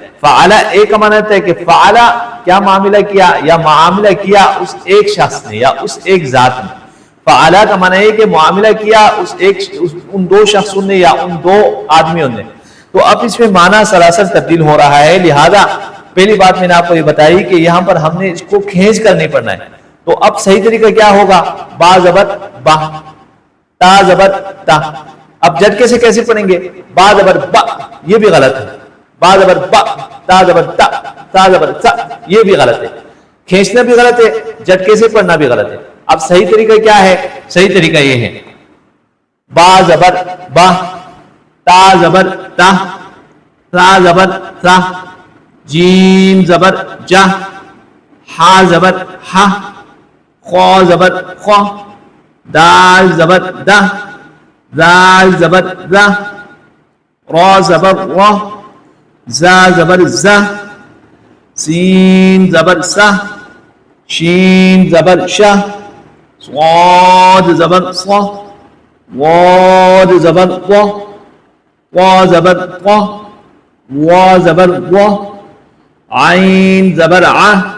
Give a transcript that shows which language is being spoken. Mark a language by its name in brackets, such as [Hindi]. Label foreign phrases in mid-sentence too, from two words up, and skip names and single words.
[Urdu] فعلا ایک کا معنی دیتا ہے کہ فعلا کیا معاملہ کیا، یا معاملہ کیا اس ایک شخص نے یا اس ایک ذات نے۔ فعلا کا معنی ہے کہ معاملہ کیا ان دو شخصوں نے یا ان دو آدمیوں نے۔ تو اب اس میں معنی سراسر تبدیل ہو رہا ہے، لہذا پہلی بات میں نے آپ کو یہ بتائی کہ یہاں پر ہم نے اس کو کھینچ کر نہیں پڑھنا ہے۔ تو اب صحیح طریقہ کیا ہوگا؟ با زبر با، تا زبر تا۔ اب جھٹکے سے کیسے پڑھیں گے؟ با زبر با، یہ بھی غلط ہے۔ با زبر با، تا زبر تا، تا زبر تا، یہ بھی غلط ہے۔ کھینچنا بھی غلط ہے، جھٹکے سے پڑھنا بھی غلط ہے۔ اب صحیح طریقہ کیا ہے؟ صحیح طریقہ یہ ہے، با زبر با، تا زبر تا، تا زبر تا، جیم زبر جا، ہا زبر ہا، خو زبر خو، دال زبر دا، زال زبر زا، را زبر را، زا زبر زا، سین زبر سا، شین زبر شا، صاد زبر صا، واد زبر وا، وا زبر وا، وا زبر وا، عین زبر ع،